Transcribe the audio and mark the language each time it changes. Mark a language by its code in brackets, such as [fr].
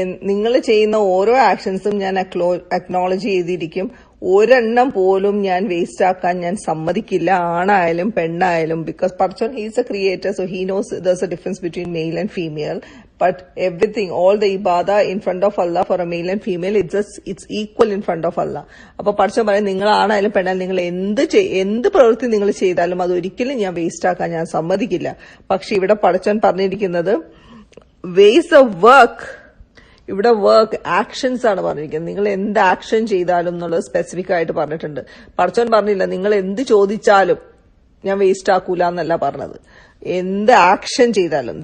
[ml] നിങ്ങൾ ചെയ്യുന്ന ഓരോ ആക്ഷൻസും ഞാൻ അക്നോളജ് ചെയ്തിരിക്കും. ഒരെണ്ണം പോലും ഞാൻ വേസ്റ്റ് ആക്കാൻ ഞാൻ സമ്മതിക്കില്ല, ആണായാലും പെണ്ണായാലും. [en] Because പർച്ചോൺ he's a creator, so he knows there's a difference between male and female. But everything, all the ibadah in front of Allah for a male and female, it's equal in front of Allah. [ml] അപ്പൊ പർച്ചോൺ പറയും നിങ്ങൾ ആണായാലും പെണ്ണായാലും നിങ്ങൾ എന്ത് പ്രവൃത്തി നിങ്ങൾ ചെയ്താലും അത് ഒരിക്കലും ഞാൻ വേസ്റ്റ് ആക്കാൻ ഞാൻ സമ്മതിക്കില്ല. പക്ഷെ ഇവിടെ പർച്ചോൺ പറഞ്ഞിരിക്കുന്നത് വേസ് ഓഫ് വർക്ക്, ഇവിടെ വർക്ക് ആക്ഷൻസ് ആണ് പറഞ്ഞിരിക്കുന്നത്. നിങ്ങൾ എന്ത് ആക്ഷൻ ചെയ്താലും എന്നുള്ളത് സ്പെസിഫിക് ആയിട്ട് പറഞ്ഞിട്ടുണ്ട്. പടച്ചോൻ പറഞ്ഞില്ല നിങ്ങൾ എന്ത് ചോദിച്ചാലും ഞാൻ വേസ്റ്റ് ആക്കൂല എന്നല്ല പറഞ്ഞത്, എന്ത് ആക്ഷൻ ചെയ്താലും.